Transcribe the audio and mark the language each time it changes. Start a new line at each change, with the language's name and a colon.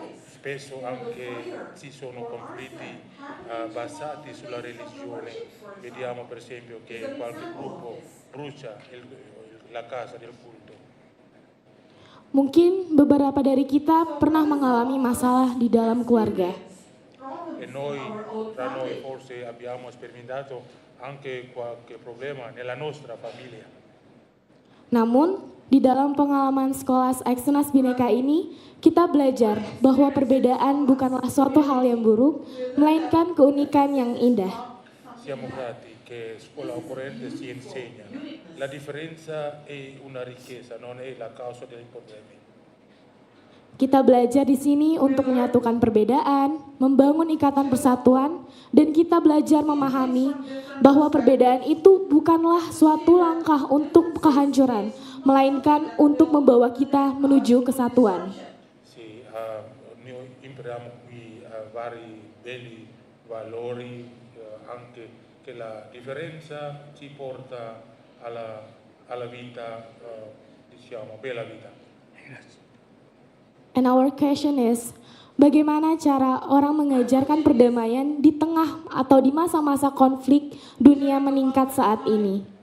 Italian: Spesso anche ci sono conflitti basati sulla religione. Vediamo per esempio che qualche gruppo brucia la casa del culto.
Indonesian: Mungkin beberapa dari kita pernah mengalami masalah di dalam keluarga.
Italian: E tra noi forse abbiamo sperimentato anche qualche problema nella nostra famiglia.
Indonesian: Namun, di dalam pengalaman sekolah Eksternas Bhinneka ini, kita belajar bahwa perbedaan bukanlah suatu hal yang buruk, melainkan keunikan yang indah.
Italian: Siamo grati che scuola occorrente si insegna. La differenza è una ricchezza, non è la causa dei problemi.
Indonesian: Kita belajar di sini untuk menyatukan perbedaan, membangun ikatan persatuan, dan kita belajar memahami bahwa perbedaan itu bukanlah suatu langkah untuk kehancuran, melainkan untuk membawa kita menuju kesatuan.
Italian: Sì, noi impariamo qui vari belli valori, anche che la differenza ci porta alla vita, diciamo, bella vita. Grazie.
English: And our question is,
Indonesian: bagaimana cara orang mengajarkan perdamaian di tengah atau di masa-masa konflik dunia meningkat saat ini?